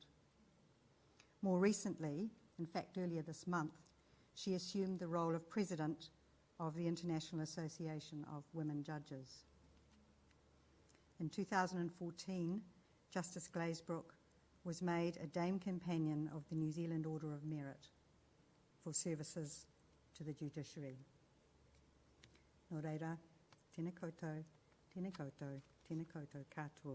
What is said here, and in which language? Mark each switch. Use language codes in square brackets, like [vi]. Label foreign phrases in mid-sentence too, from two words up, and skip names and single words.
[en] More recently, in fact earlier this month, she assumed the role of President of the International Association of Women Judges. In 2014, Justice Glazebrook was made a Dame Companion of the New Zealand Order of Merit for services to the judiciary. [mi] Nō reira, tēnā koutou, tēnā koutou, tēnā koutou katoa.